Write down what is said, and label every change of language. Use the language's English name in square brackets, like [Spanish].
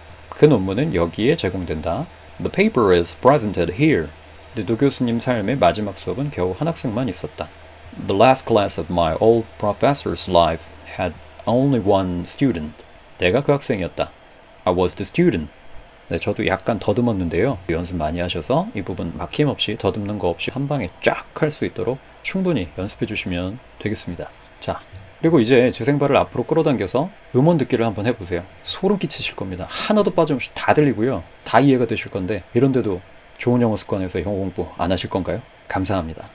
[Korean] 그 논문은 여기에 제공된다. [English] The paper is presented here. [Korean] 노 교수님 삶의 마지막 수업은 겨우 한 학생만 있었다. [English] The last class of my old professor's life had only one student. [Korean] 내가 그 학생이었다. [English] I was the student. [Korean] 네, 저도 약간 더듬었는데요. 연습 많이 하셔서 이 부분 막힘없이 더듬는 거 없이 한 방에 쫙 할 수 있도록 충분히 연습해 주시면 되겠습니다. 자, 그리고 이제 제 생발을 앞으로 끌어당겨서 음원 듣기를 한번 해보세요. 소름 끼치실 겁니다. 하나도 빠짐없이 다 들리고요. 다 이해가 되실 건데 이런데도 좋은 영어 습관에서 영어 공부 안 하실 건가요? 감사합니다.